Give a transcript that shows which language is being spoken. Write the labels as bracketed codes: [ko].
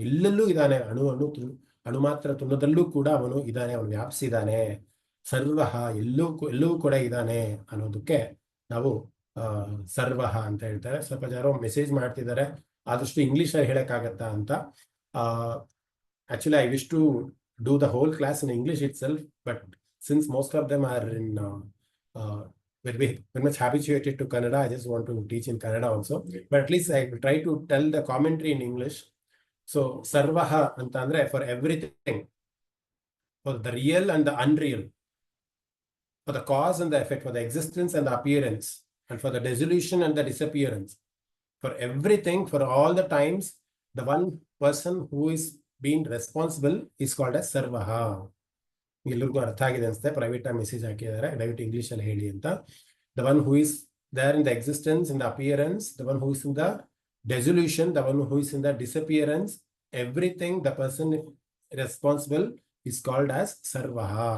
[kn] ಎಲ್ಲೆಲ್ಲೂ ಇದ್ದಾನೆ, ಅಣು ಮಾತ್ರ ತುಣದಲ್ಲೂ ಕೂಡ ಅವನು ಇದ್ದಾನೆ, ಅವನು ವ್ಯಾಪಿಸಿದ್ದಾನೆ. ಸರ್ವಃ ಎಲ್ಲವೂ ಕೂಡ ಇದ್ದಾನೆ ಅನ್ನೋದಕ್ಕೆ ನಾವು ಸರ್ವಃ ಅಂತ ಹೇಳ್ತಾರೆ. ಸ್ವಲ್ಪ ಜನ ಮೆಸೇಜ್ ಮಾಡ್ತಿದ್ದಾರೆ, ಆದಷ್ಟು ಇಂಗ್ಲಿಷಲ್ಲಿ ಹೇಳಕ್ಕಾಗತ್ತಾ ಅಂತ. [en] Actually I wish to do the whole class in English itself, but since most of them are in very much habituated to Kannada, I just want to teach in Kannada also, but at least I will try to tell the commentary in English. So [kn] sarvaha anta andre [en] for everything, for the real and the unreal, for the cause and the effect, for the existence and the appearance, and for the dissolution and the disappearance, for everything, for all the times, the one person who is being responsible is called as sarvaha. [kn] ಎಲ್ಲರಿಗೂ ಅರ್ಥ ಆಗಿದೆ ಅನ್ಸುತ್ತೆ. Private ಆಗಿ message ಹಾಕಿದ್ದಾರೆ, ದಯವಿಟ್ಟು English ಅಲ್ಲಿ ಹೇಳಿ ಅಂತ. [en] The one who is there in the existence, in the appearance, the one who is in the dissolution, the one who is in the disappearance, everything the person responsible is called as ಸರ್ವಃ.